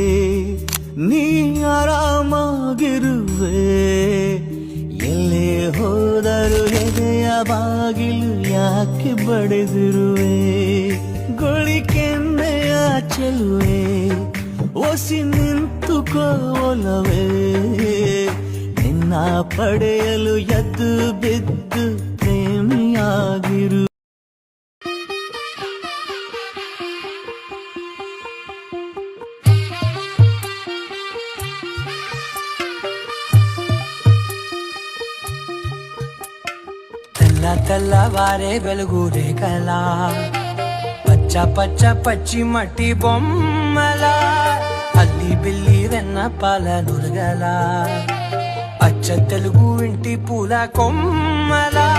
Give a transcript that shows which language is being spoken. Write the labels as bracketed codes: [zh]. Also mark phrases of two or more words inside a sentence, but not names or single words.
[kn] ನೀ ಆರಾಮಾಗಿರುವೆ ಎಲ್ಲೇ ಹೋದರೂ ಎದೆಯ ಬಾಗಿಲು ಯಾಕೆ ಬಡಿದಿರುವೆ ಗೊಳಿಕೆನ್ನೆಯ ಚೆಲುವೆ ಒಸಿ ನಿಂತುಕೋಲವೇ ನಿನ್ನ ಪಡೆಯಲು ಎದ್ದು ಬಿದ್ದು ಪ್ರೇಮಿಯಾಗಿರು [te] తెల్లవారే వెలుగురే కలా పచ్చ పచ్చ పచ్చి మట్టి బొమ్మల అల్లి బిల్లి వెన్న పాల నురగల అచ్చ తెలుగు ఇంటి పూల కొమ్మల